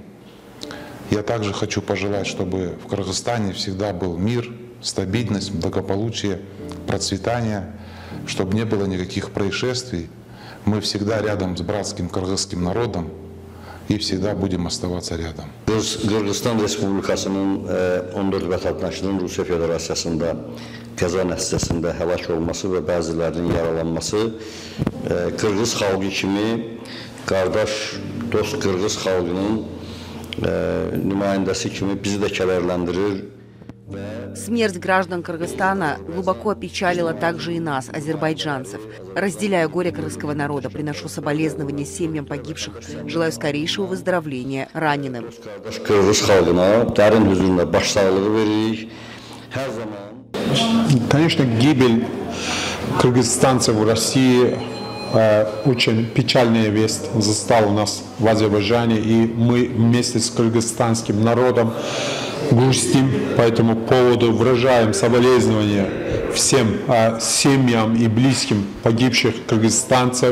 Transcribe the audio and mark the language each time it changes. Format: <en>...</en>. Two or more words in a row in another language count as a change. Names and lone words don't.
<ru>Я также хочу пожелать, чтобы в Кыргызстане всегда был мир, стабильность, благополучие, процветание, чтобы не было никаких происшествий. Мы всегда рядом с братским кыргызским народом и всегда будем оставаться рядом.</ru> <az>Qırğızstan Respublikasının 14 vətəndaşının Rusiya Federasiyasında qəza nəticəsində həlak olması və bəzilərinin yaralanması Qırğız xalqı kimi qardaş, dost Qırğız xalqının nümayəndəsi kimi bizi də kədərləndirir.</az> <ru>Смерть граждан Кыргызстана глубоко опечалила также и нас, азербайджанцев. Разделяя горе кыргызского народа, приношу соболезнования семьям погибших, желаю скорейшего выздоровления раненым. Конечно, гибель кыргызстанцев в России очень печальная весть застала нас в Азербайджане, и мы вместе с кыргызстанским народом грустим по этому поводу, выражаем соболезнования всем семьям и близким погибших кыргызстанцев.</ru>